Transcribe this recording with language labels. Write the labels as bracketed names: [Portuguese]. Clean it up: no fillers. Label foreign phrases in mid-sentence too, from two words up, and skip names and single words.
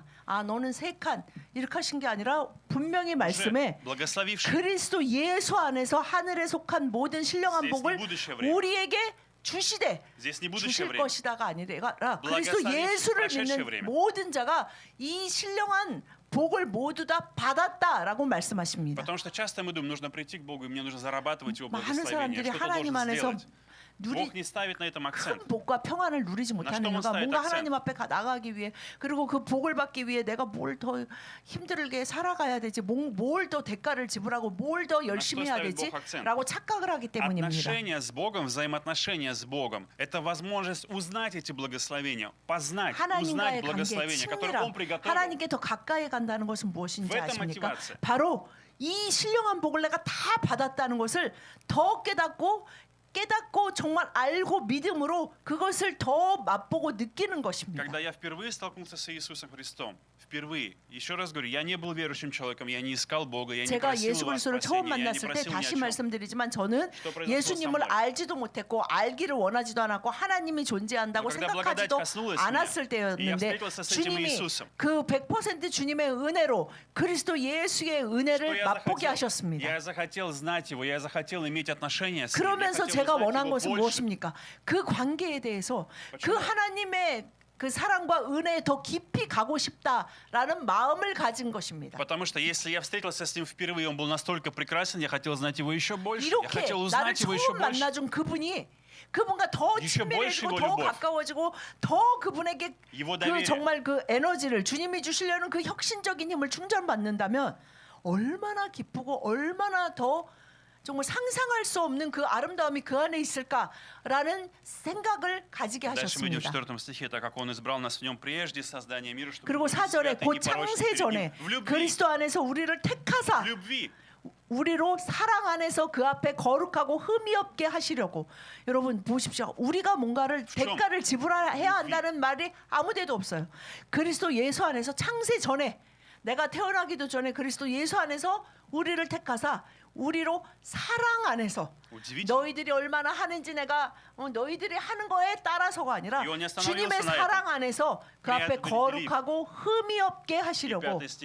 [Korean] 아 너는 3칸 이렇게 하신 게 아니라 분명히 말씀에 [Russian] благословивший. [Korean] 그리스도 예수 안에서 하늘에 속한 모든 신령한 [Russian] Здесь [Korean] 복을 [Russian] не будущее время. [Korean] 우리에게 주시되 [Russian] Здесь не будущее [Korean] 주실 [Russian] время. [Korean] 것이다가 아니라 그리스도 [Russian] благословивший [Korean] 예수를 [Russian] прошедшее [Korean] 믿는 [Russian] время. [Korean] 모든 자가 이 신령한 복을 모두 다 받았다라고 말씀하십니다. [Russian] Потому что часто мы думаем, нужно прийти к Богу, и мне нужно зарабатывать Его [Korean] 많은 [Russian] благословение. [Korean] 사람들이 [Russian] Что-то [Korean] 하나님 [Russian] должен [Korean] 안에서 [Russian] сделать. Бог не ставит на этом акцент. [Korean] 큰 복과 평안을 누리지 못하는 이유가 뭔가 하나님 앞에 나가기 위해 그리고 그 복을 받기 위해 내가 뭘 더 힘들게 살아가야 되지, 뭘 더 대가를 지불하고 뭘 더 열심히 해야 되지라고 착각을 하기 때문입니다. [Russian] Отношения с Богом, взаимоотношения с Богом – это возможность узнать эти благословения, познать, [Korean] 하나님과의 [Russian] узнать [Korean] 관계, [Russian] благословения, которые Он [Korean] 친밀함, [Russian] приготовил. [Korean] 하나님께 더 가까이 간다는 것은 무엇인지 [Russian] В этом [Korean] 아십니까? [Russian] мотивация. [Korean] 바로 이 신령한 복을 내가 다 받았다는 것을 더 깨닫고 정말 알고 믿음으로 그것을 더 맛보고 느끼는 것입니다. [Russian] Когда я впервые столкнулся с Иисусом Христом, впервые, еще раз говорю, я не был верующим человеком, я не искал Бога, я не [Korean] 제가 [Russian] просил [Korean] 예수 [Russian] у вас [Korean] 그리스도를 처음 [Russian] спасения, я не [Korean] 만났을 때 [Russian] просил ни о [Korean] 다시 [Russian] чем. [Korean] 말씀드리지만 저는 [Russian] Что произошло [Korean] 예수님을 [Russian] со мной? [Korean] 알지도 못했고 알기를 원하지도 않았고 하나님이 존재한다고 [Russian] Когда [Korean] 생각하지도 [Russian] благодать коснулась [Korean] 않았을 [Russian] меня, и я [Korean] 때였는데 [Russian] встретился с этим [Korean] 주님이 [Russian] Иисусом. [Korean] 그 100% 주님의 은혜로 그리스도 예수의 [Russian] Что [Korean] 은혜를 맛보게 [Russian] я [Korean] 하셨습니다. [Russian] захотел знать Его, я захотел иметь отношения с Ним, я [Korean] 그러면서 [Russian] хотел [Korean] 제가 [Russian] узнать [Korean] 원한 [Russian] Его [Korean] 것은 [Russian] больше. [Korean] 무엇입니까? 그 관계에 대해서 그 하나님의 그 사랑과 은혜에 더 깊이 가고 싶다라는 마음을 가진 것입니다. [Russian] Потому что если я встретился с Ним впервые, Он был настолько прекрасен, я хотел знать Его еще больше, я [Korean] 이렇게 [Russian] хотел [Korean] 나를 [Russian] узнать Его еще [Korean] 처음 [Russian] больше. [Korean] 만나준 그분과 더 [Russian] еще [Korean] 친밀해지고 [Russian] больше [Korean] 더 [Russian] его любовь. [Korean] 가까워지고 더 그분에게 [Russian] его [Korean] 그 [Russian] доверие. [Korean] 정말 그 에너지를 주님이 주시려는 그 혁신적인 힘을 충전받는다면 얼마나 기쁘고 얼마나 더 정말 상상할 수 없는 그 아름다움이 그 안에 있을까라는 생각을 가지게 [Russian] Дальше мы идем в [Korean] 하셨습니다. [Russian] 4 стихе, так как Он избрал нас в Нем прежде создания мира, чтобы [Korean] 그리고 [Russian] мы были [Korean] 4절에 [Russian] святы и [Korean] 곧 [Russian] непорочны [Korean] 창세 [Russian] перед [Korean] 전에 [Russian] Ним. В любви, [Korean] 그리스도 안에서 우리를 택하사 [Russian] в любви. [Korean] 우리로 사랑 안에서 그 앞에 거룩하고 흠이 없게 하시려고. 여러분 보십시오. 우리가 뭔가를 대가를 지불해야 한다는 말이 아무데도 없어요. 그리스도 예수 안에서 창세 전에 내가 태어나기도 전에 그리스도 예수 안에서 우리를 택하사 우리로 사랑 안에서 너희들이 얼마나 하는지 내가 너희들이 하는 거에 따라서가 아니라 주님의 사랑 안에서 그 앞에 거룩하고 흠이 없게 하시려고